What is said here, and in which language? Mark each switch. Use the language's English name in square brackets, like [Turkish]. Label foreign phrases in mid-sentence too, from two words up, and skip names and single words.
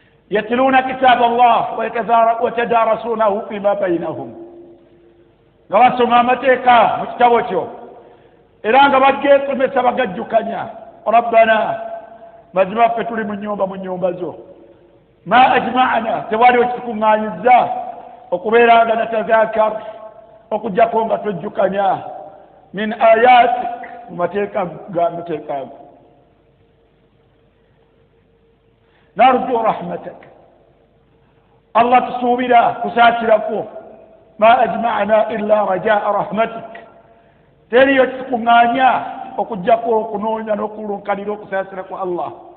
[Arabic] يتلون كتاب الله ويتدار-، ويتدارسونه فيما بينهم. [Ganda] Nga basoma amateeka mu kitabo kyo, era nga bagesomesa bagajjukanya. ربنا، mazima ffe tuli mu nnyumba, mu nnyumba zo. [Arabic] ما أجمعنا، [Ganda] tewali okitukuŋŋaanyizza okubeera nga نتذاكر، okuggyako nga twejjukanya. [Arabic] من آياتك، [Ganda] mu mateeka ga, mateeka go. [Arabic] "نرجو رحمتك." [Ganda] Allah, tusuubira kusaasira kwo. [Arabic] "ما أجمعنا إلا رجاء رحمتك." [Ganda] Teriyo kitukuŋŋaanya okuggyako okunoonya n'okulunkanira okusaasira kwa Allah.